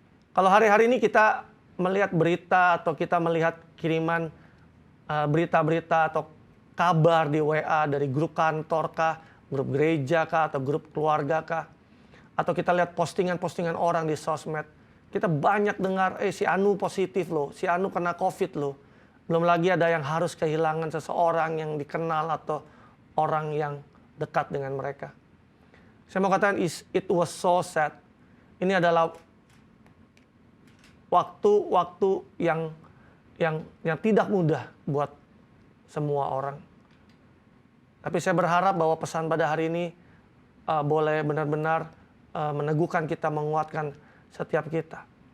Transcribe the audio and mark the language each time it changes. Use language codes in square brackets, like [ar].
[id] Kalau hari-hari ini kita melihat berita atau kita melihat kiriman berita-berita atau kabar di WA dari grup kantor kah, grup gereja kah, atau grup keluarga kah, atau kita lihat postingan-postingan orang di sosmed, kita banyak dengar, si Anu positif loh, si Anu kena COVID loh. Belum lagi ada yang harus kehilangan seseorang yang dikenal atau orang yang dekat dengan mereka. Saya mau katakan, [en] it was so sad. [id] Ini adalah waktu-waktu yang tidak mudah buat semua orang. Tapi saya berharap bahwa pesan pada hari ini boleh benar-benar meneguhkan kita, menguatkan setiap kita.